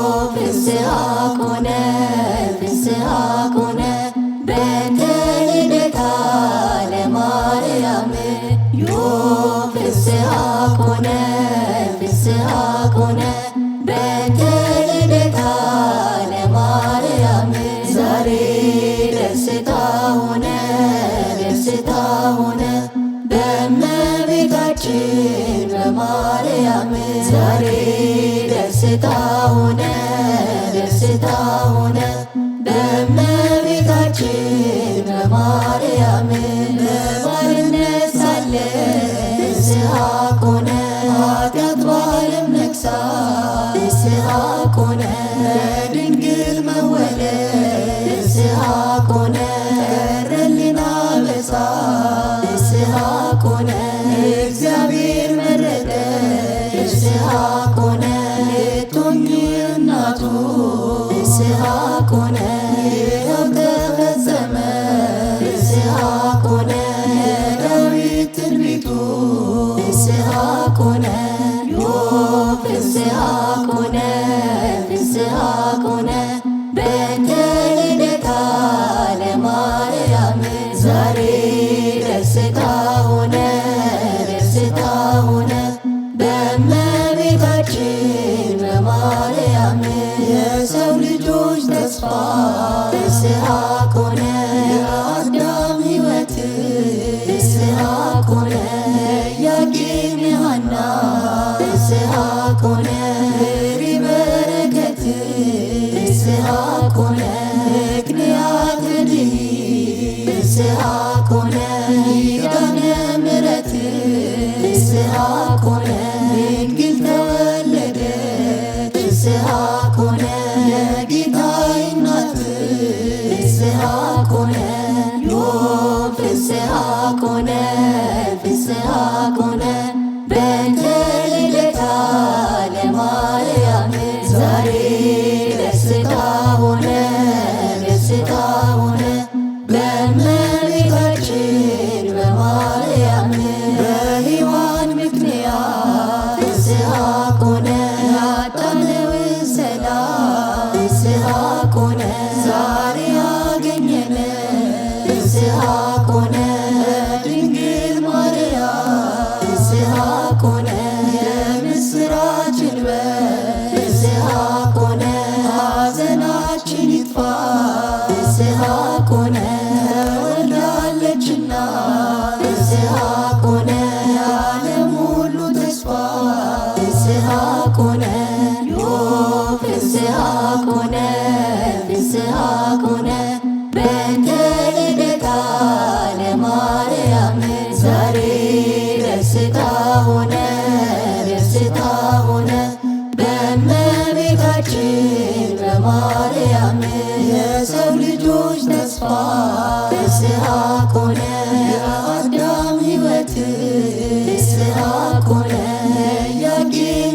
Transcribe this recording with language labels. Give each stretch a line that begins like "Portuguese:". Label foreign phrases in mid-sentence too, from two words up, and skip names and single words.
Geez: ፍስሐ ኮነ ፍስሐ ኮነ በእንተ ልደታ ለማርያም ዮብ ፍስሐ ኮነ ፍስሐ ኮነ በእንተ ልደታ ለማርያም
Amharic: ዛሬ ደስታ ሆነ ደስታ ሆነ በእመቤታችን በማርያም ዛሬ ደስታ ሆነ ደስታ ሆነ በእመቤታችን በማርያም በባርነት ሳለን
Geez: ፍስሐ ኮነ
Amharic: ኃጢአት በዓለም ነግሣ
Geez: ፍስሐ ኮነ
Amharic: በድንግል መወለድ
Geez: ፍስሐ ኮነ
Amharic: ቀረልን አበሳ
Geez: ፍስሐ ኮነ
Amharic: እግዚአብሔር መረጠ
Geez: ፍስሐ ኮነ
Amharic: ልትሆኚ
Geez: እናቱ ፍስሐ ኮነ
Amharic: ይኸው ተፈጸመ
Geez: ፍስሐ ኮነ
Amharic: የዳዊት ትንቢቱ
Geez: ፍስሐ ኮነ ዮብ ፍስሐ ኮነ ፍስሐ ኮነ በእንተ ልደታ ለማርያም
Amharic: ዛሬ ደስታ ሆነ ደስታ ሆነ በእመቤታችን በማርያም የሰው ልጆች ተስፋ
Geez: ፍስሐ ኮነ
Amharic: የአዳም ሕይወት
Geez: ፍስሐ ኮነ
Amharic: ኢያቄም የሐና
Geez: ፍስሐ ኮነ
Amharic: ፍሬ በረከት
Geez: ፍስሐ ኮነ
Amharic: ምክንያተ ድኅነት
Geez: ፍስሐ ኮነ ኪዳነ ምሕረት ፍስሐ ኮነ
Amharic: ድንግል ተወለደች
Geez: ፍስሐ ኮነ
Amharic: የጌታዬ እናት
Geez: ፍስሐ ኮነ ዮብ ፍስሐ ኮነ ፍስሐ ኮነ በእንተ ልደታ ለማርያም
Amharic: ዛሬ ደስታ ሆነ ደስታ ሆነ በእመቤታችን በማርያም በሔዋን ምክንያት
Geez: ፍስሐ ኮነ
Amharic: ያጣነውን ሰላም
Geez: ፍስሐ ኮነ
Amharic: ዛሬ አገኘነ
Geez: ፍስሐ ኮነ
Amharic: ድንግል ማርያም
Geez: ፍስሐ ኮነ
Amharic: የምስራችን
Geez: በፍስሐ ኮነ
Amharic: ሐዘናችን ይጥፋ
Geez: ፍስሐ ኮነ ተወልዳለችና ፍስሐ ኮነ
Amharic: የዓለም ሁሉ ተስፋ
Geez: ፍስሐ ኮነ ዮብ ፍስሐ ኮነ ፍስሐ ኮነ በእንተ ልደታ ለማርያም
Amharic: ዛሬ ደስታ ሆነ ደስታ ሆነ በእመቤታችን በማርያም የሰው ልጆች ተስፋ
Geez: ፍስሐ ኮነ
Amharic: የአዳም ሕይወት
Geez: ፍስሐ ኮነ
Amharic: ኢያቄም